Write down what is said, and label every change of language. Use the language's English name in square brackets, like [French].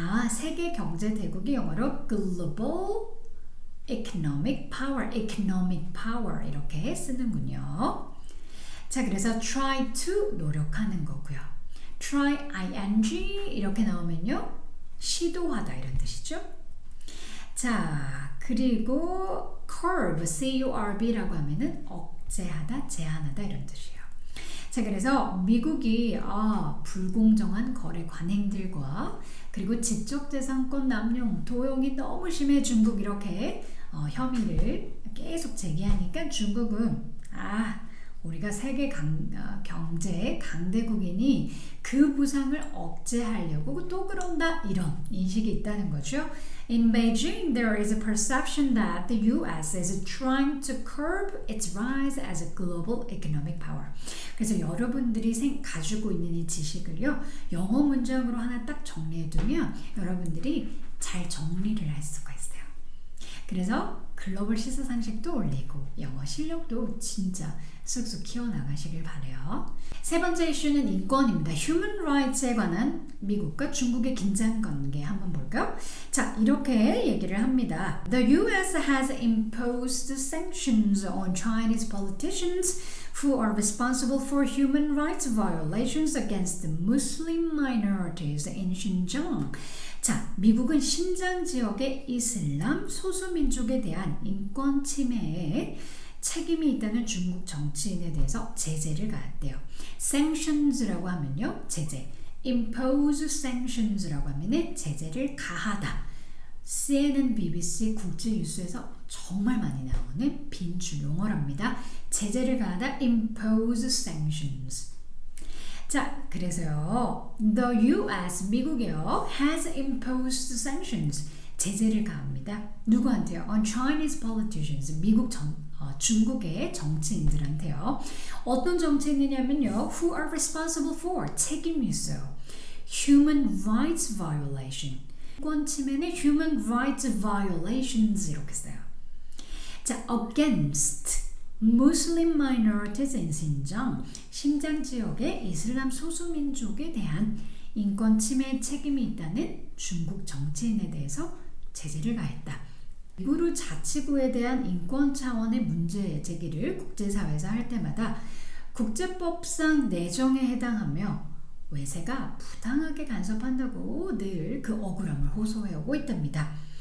[Korean] 세계 경제 대국이 영어로 [English] global economic power [Korean] 이렇게 쓰는군요. 자, 그래서 [English] try to [Korean] 노력하는 거고요. try ing 이렇게 나오면요, 시도하다 이런 뜻이죠. 자, 그리고 curb, C-U-R-B라고 하면은 억제하다, 제한하다 이런 뜻이에요. 자, 그래서 미국이 불공정한 거래 관행들과 그리고 지적재산권 남용, 도용이 너무 심해 중국 이렇게 혐의를 계속 제기하니까 중국은 우리가 세계 경제 강대국이니 그 부상을 억제하려고 또 그런다 이런 인식이 있다는 거죠. [English] In Beijing, there is a perception that the US is trying to curb its rise as a global economic power. [Korean] 그래서 여러분들이 가지고 있는 이 지식을요, 영어 문장으로 하나 딱 정리해두면 여러분들이 잘 정리를 할 수가 있어요. 그래서 글로벌 시사상식도 올리고 영어 실력도 진짜 쑥쑥 키워나가시길 바래요. 세 번째 이슈는 인권입니다. [English] Human Rights [Korean] 에 관한 미국과 중국의 긴장관계 한번 볼까요? 자, 이렇게 얘기를 합니다. [English] The US has imposed sanctions on Chinese politicians who are responsible for human rights violations against Muslim minorities in Xinjiang. [Korean] 자, 미국은 신장 지역의 이슬람 소수민족에 대한 인권 침해에 책임이 있다는 중국 정치인에 대해서 제재를 가했대요. sanctions라고 하면요, 제재. [English] impose sanctions [Korean] 라고 하면은 제재를 가하다. CNN, BBC, 국제뉴스에서 정말 많이 나오는 빈줄 용어랍니다. 제재를 가하다, [English] impose sanctions. [Korean] 자, 그래서요, [English] the US, [Korean] 미국이요, [English] has imposed sanctions, [Korean] 제재를 가합니다. 누구한테요? [English] On Chinese politicians, [Korean] 중국의 정치인들한테요. 어떤 정치인이냐면요, [English] who are responsible for, [Korean] 책임이 있어요. [English] Human rights violation, [Korean] 인권 침해는 [English] human rights violations [Korean] 이렇게 써요. 자, [English] against Muslim minorities in Xinjiang, [Korean] 신장 지역의 이슬람 소수민족에 대한 인권 침해 책임이 있다는 중국 정치인에 대해서 제재를 가했다. 우이구르 자치구에 대한 인권 차원의 문제 제기를 국제사회에서 할 때마다 국제법상 내정에 해당하며 외세가 부당하게 간섭한다고 늘 그 억울함을 호소해오고 있답니다.